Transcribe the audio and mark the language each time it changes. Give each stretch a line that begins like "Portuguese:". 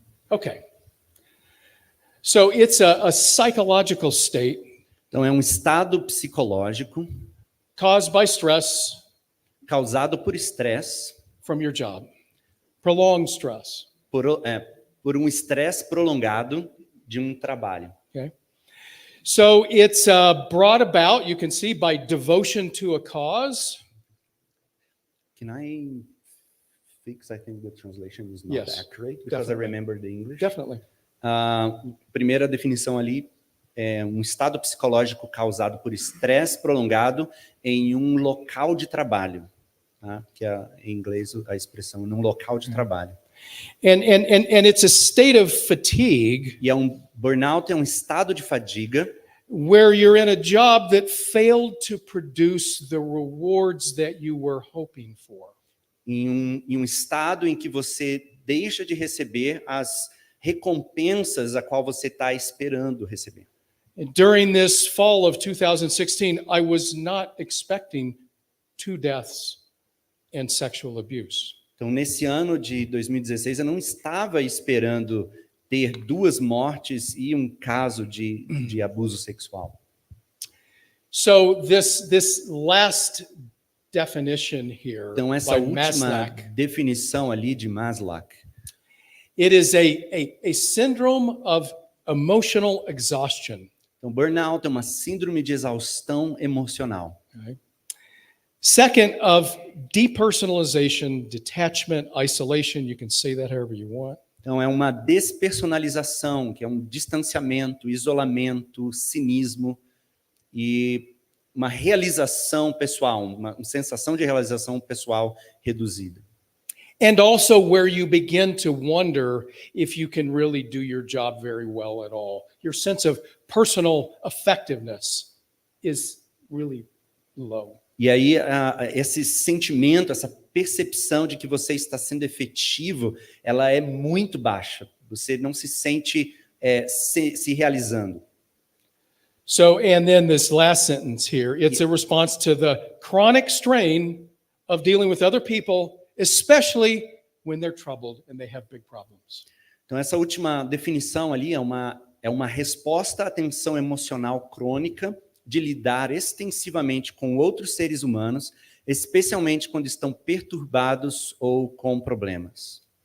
English: Okay. So it's a psychological state
Portuguese: Então é um estado psicológico
English: caused by stress
Portuguese: causado por estresse,
English: from your job, prolonged stress.
Portuguese: por um estresse prolongado de um trabalho.
English: Okay. So it's brought about, you can see, by devotion to a cause. Can I fix? I think the translation is not Yes, accurate because definitely. I remember the English. Definitely.
Portuguese: Primeira definição ali é um estado psicológico causado por estresse prolongado em um local de trabalho, tá? Que é em inglês a expressão num local de trabalho.
English: And it's a state of fatigue
Portuguese: E burnout é um estado de fadiga
English: where you're in a job that failed to produce the rewards that you were hoping for.
Portuguese: Em um estado em que você deixa de receber as recompensas a qual você está esperando receber.
English: And during this fall of 2016, I was not expecting 2 deaths and sexual abuse.
Portuguese: Então, nesse ano de 2016, eu não estava esperando ter 2 mortes e um caso de abuso sexual.
English: So this last definition here
Portuguese: Então, essa
English: by
Portuguese: última
English: Maslach,
Portuguese: definição ali de Maslach,
English: it is a syndrome of emotional exhaustion.
Portuguese: então, burnout é uma síndrome de exaustão emocional.
English: Okay. Second, of depersonalization, detachment, isolation. You can say that however you want.
Portuguese: Então, é uma despersonalização, que é um distanciamento, isolamento, cinismo e uma realização pessoal, uma sensação de realização pessoal reduzida.
English: And also where you begin to wonder if you can really do your job very well at all. Your sense of personal effectiveness is really low.
Portuguese: E aí, esse sentimento, essa percepção de que você está sendo efetivo, ela é muito baixa. Você não se sente se realizando.
English: So, and then this last sentence here, it's a response to the chronic strain of dealing with other people, especially when they're troubled and they have big problems.
Portuguese: Então, essa última definição ali é uma resposta à tensão emocional crônica de lidar extensivamente com outros seres humanos, especialmente quando estão perturbados ou com problemas.